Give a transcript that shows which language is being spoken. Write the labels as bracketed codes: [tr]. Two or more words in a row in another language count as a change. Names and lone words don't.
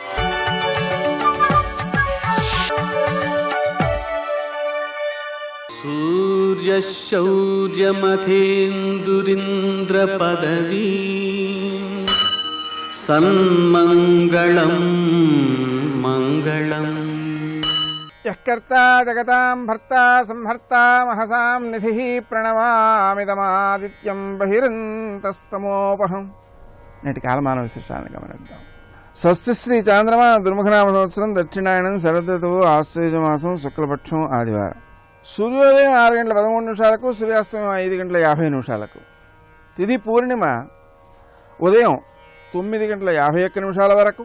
[sa] सूर्यशौर्यमथेन्दुरिन्द्रपदवी सन्मङ्गलं मङ्गलम्। यः कर्ता जगतां भर्ता संहर्ता महसां निधिः प्रणमामिदमादित्यं बहिरन्तस्तमोपहम्। [te] నేటి కాలమాన విశేషాలను గమనిద్దాం. స్వస్తి శ్రీ చాంద్రమాన దుర్ముఖనామ సంవత్సరం దక్షిణాయనం శరదృతువు ఆశ్వయుజమాసం శుక్లపక్షం ఆదివారం. సూర్యోదయం 6:13 సూర్యాస్తమయం 5:50 తిథి పూర్ణిమ ఉదయం 9:51 వరకు.